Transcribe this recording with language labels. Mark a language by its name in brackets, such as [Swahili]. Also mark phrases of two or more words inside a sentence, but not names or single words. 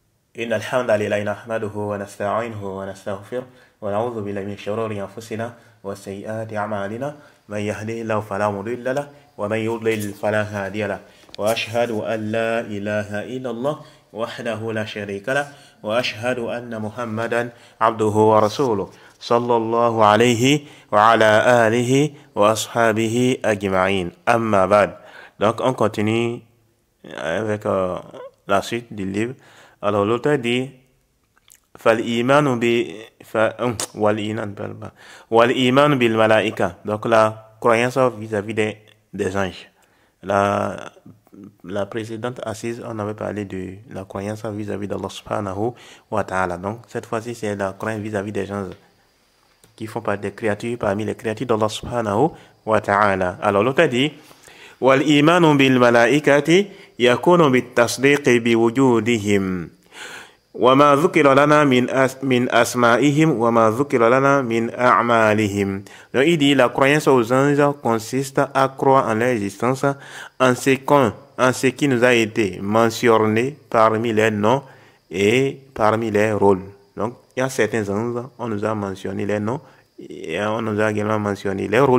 [Arabic] إن الحمد لله نحمده ونستعينه ونستغفره ونعوذ بالله من شرور أنفسنا وسيئات أعمالنا من يهده الله فلا مضل له ومن يضلل فلا هادي له وأشهد أن لا إله إلا الله وحده لا شريك له وأشهد أن محمدا عبده ورسوله صلى الله عليه وعلى آله وأصحابه أجمعين أما بعد. [French] Donc on continue avec la suite du livre. Alors l'auteur dit [Arabic] والإيمان بالملائكة, [French] donc la croyance vis-à-vis des anges. La précédente assise, on avait parlé de la croyance vis-à-vis d'Allah [Arabic] سبحانه وتعالى. [French] Donc cette fois-ci, c'est la croyance vis-à-vis des gens qui font partie des créatures, parmi les créatures d'Allah [Arabic] سبحانه وتعالى. [French] Alors l'auteur dit [Arabic] والإيمان بالملائكة يكون بالتصديق بوجودهم وما ذكر لنا من أسمائهم وما ذكر لنا من أعمالهم. [French] Donc il dit la croyance aux anges consiste à croire en leur existence, en ce qui nous a été mentionné parmi les noms et parmi les rôles. Donc il y a certains anges, on nous a mentionné les noms et on nous a également mentionné les rôles.